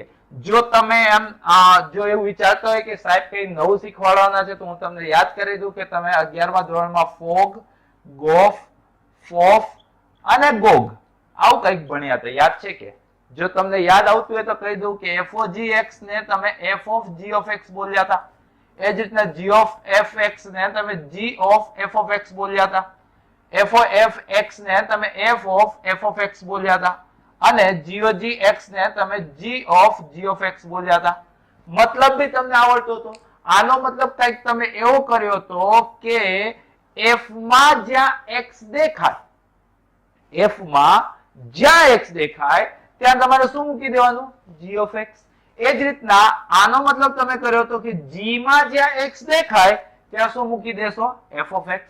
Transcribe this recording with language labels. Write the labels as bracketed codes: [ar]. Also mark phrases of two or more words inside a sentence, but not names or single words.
[gu] જો તમે એમ જો એવું વિચારતા હોય કે સાહેબ કઈ નવું શીખવાડવાના છે, તો હું તમને યાદ કરી દઉં કે તમે 11મા ધોરણમાં ફોગ, ગોફ, ફોફ અને ગોગ આવું કઈક ભણ્યા હતા, યાદ છે કે? જો તમને યાદ આવતું હોય તો કહી દઉં કે [en] f of gx [gu] ને તમે [en] f of g of x [gu] બોલ્યા હતા. એ જ રીતના [en] g of fx [gu] ને તમે [en] g of f of x [gu] બોલ્યા હતા. [en] f of fx [gu] ને તમે [en] f of f of x [gu] બોલ્યા હતા. અને [en] g of gx [gu] ને તમે [en] g of g of x [gu] બોલ્યા હતા. મતલબ બી તમને આવડતો હતો. આનો મતલબ કઈક તમે એવો કર્યો હતો કે f માં જ્યાં x દેખાય, f માં જ્યાં x દેખાય ત્યાં તમારે શું મૂકી દેવાનું, [en] g of x. [gu] એ જ રીતના આનો મતલબ તમે કર્યો હતો કે g માં જ્યાં x દેખાય ત્યાં શું મૂકી દેશો, [en] f of x.